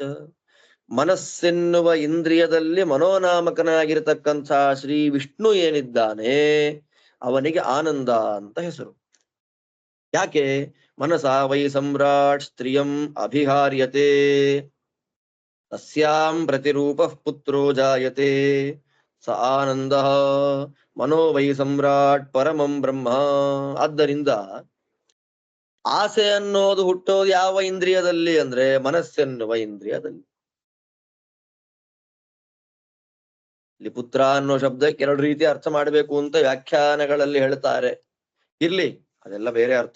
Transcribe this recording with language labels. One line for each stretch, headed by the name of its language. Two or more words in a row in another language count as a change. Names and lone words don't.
Kannada: ಮನಸ್ಸೆನ್ನುವ ಇಂದ್ರಿಯದಲ್ಲಿ ಮನೋನಾಮಕನಾಗಿರ್ತಕ್ಕಂಥ ಶ್ರೀ ವಿಷ್ಣು ಏನಿದ್ದಾನೆ ಅವನಿಗೆ ಆನಂದ ಅಂತ ಹೆಸರು.
Sanskrit: ಯಾಕೆ? ಮನಸಾ ವೈ ಸಮ್ರಾಟ್ ಸ್ತ್ರಿಯಂ ಅಭಿಹಾರ್ಯತೆ ತಸ್ಯಾಂ ಪ್ರತಿರೂಪ ಪುತ್ರೋ ಜಾಯತೆ ಸ ಆನಂದ ಮನೋ ವೈ ಸಮ್ರಾಟ್ ಪರಮಂ ಬ್ರಹ್ಮ.
Kannada: ಆದ್ದರಿಂದ ಆಸೆ ಅನ್ನೋದು ಹುಟ್ಟೋದು ಯಾವ ಇಂದ್ರಿಯದಲ್ಲಿ ಅಂದ್ರೆ ಮನಸ್ಸೆನ್ನುವ ಇಂದ್ರಿಯದಲ್ಲಿ. ಇಲ್ಲಿ ಪುತ್ರ ಅನ್ನೋ ಶಬ್ದಕ್ಕೆ ಎರಡು ರೀತಿ ಅರ್ಥ ಮಾಡಬೇಕು ಅಂತ ವ್ಯಾಖ್ಯಾನಗಳಲ್ಲಿ ಹೇಳ್ತಾರೆ. ಇರ್ಲಿ, ಅದೆಲ್ಲ ಬೇರೆ ಅರ್ಥ.